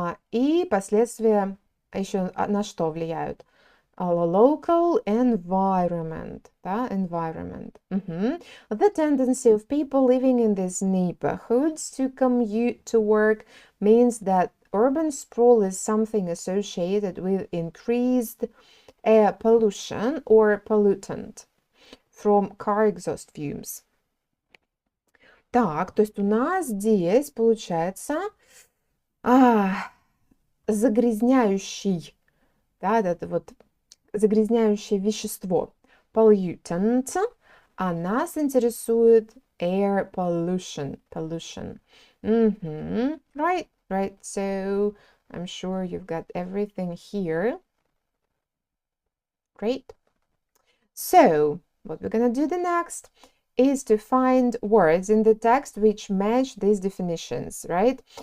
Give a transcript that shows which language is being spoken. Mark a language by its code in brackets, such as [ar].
[ru] И последствия еще на что влияют? [en] Local environment, да, environment. The tendency of people living in these neighborhoods to commute to work means that urban sprawl is something associated with increased air pollution or pollutant from car exhaust fumes. [ru] Так, то есть у нас здесь получается загрязняющий, да, это вот загрязняющее вещество, pollutant, а нас интересует air pollution. [en] Right, so I'm sure you've got everything here. Great. So what we're gonna do the next is to find words in the text which match these definitions, right?